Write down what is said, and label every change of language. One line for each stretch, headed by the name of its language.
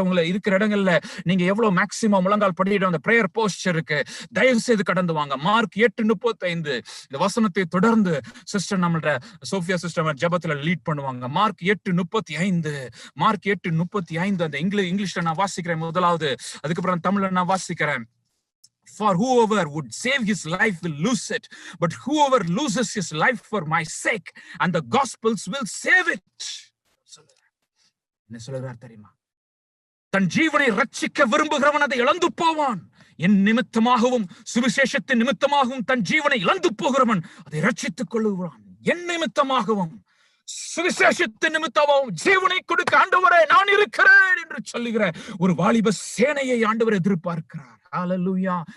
Tamil: இருக்கிற இடங்கள்ல நீங்க எவ்வளவு மேக்சிமம் முழங்கால் படிடலாம், அந்த பிரேயர் போஸ்டருக்கு தயவு செய்து கடந்து வாங்க. மார்க் 8:35 இந்த வசனத்தை தொடர்ந்து சிஸ்டர் நம்மளோட சோஃபியா சிஸ்டர் ஜெபத்துல லீட் பண்ணுவாங்க. மார்க் 8:35 அந்த இங்கிலீஷ்ல நான் வாசிக்கிறேன் முதலாவது, அதுக்கப்புறம் தமிழ்ல நான் வாசிக்கிறேன்.
English: For whoever would save his life will lose it, but whoever loses his life for my sake and the gospels will save it.
Tamil: என்ன சொல்றார் தெரியுமா? தன் ஜீவனை ரட்சிக்க விரும்புகிறவன் அதை இழந்து போவான். என் நிமித்தமாகவும் சுவிசேஷத்தின் நிமித்தமாகவும் தன் ஜீவனை இழந்து போகிறவன் அதை ரட்சித்துக் கொள்ளுவான். என் நிமித்தமாகவும் சுவிசேஷத்தின் நிமித்தமாகவும் ஜீவனை கொடுக்க ஆண்டவரே நான் இருக்கிறேன் என்று சொல்லுகிற ஒரு வாலிப சேனையை ஆண்டவர் எதிர்பார்க்கிறார். ஹல்லேலூயா!